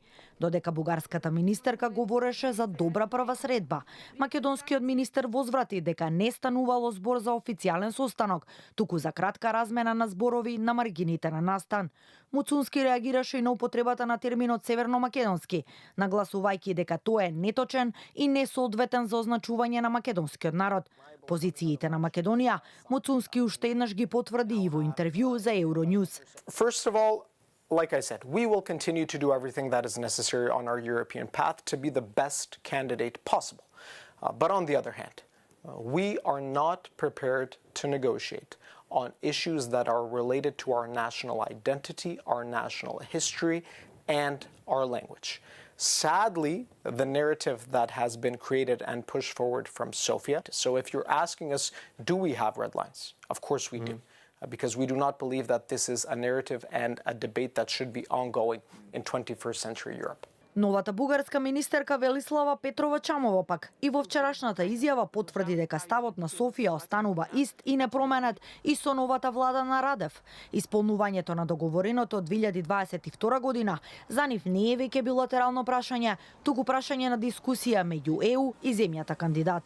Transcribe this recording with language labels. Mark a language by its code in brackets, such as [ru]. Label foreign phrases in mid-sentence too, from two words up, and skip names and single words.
[mk] Додека бугарската министерка говореше за добра прва средба, македонскиот министер возврати дека не станувало збор за официјален состанок, туку за кратка размена на зборови на маргините на настан. Муцунски реагираше и на употребата на терминот северно-македонски, нагласувајќи дека тој е неточен и несоодветен за означување на македонскиот народ. Позициите на Македонија Муцунски уште еднаш ги потврди и во интервју за Euronews. [en] First of all, Like I said, we will continue to do everything that is necessary on our European path to be the best candidate possible. But on the other hand, we are not prepared to negotiate on issues that are related to our national identity, our national history, and our language. Sadly, the narrative that has been created and pushed forward from Sofia. So if you're asking us, do we have red lines? Of course we do. Because we do not believe that this is a narrative and a debate that should be ongoing in 21st century Europe. [mk] Новата бугарска министерка Велислава Петрова Чамова пак и во вчерашната изјава потврди дека ставот на Софија останува ист и непроменет и со новата влада на Радев. Исполнувањето на договореното од 2022 година за нив не е веќе билатерално прашање, туку прашање на дискусија меѓу ЕУ и земјата кандидат.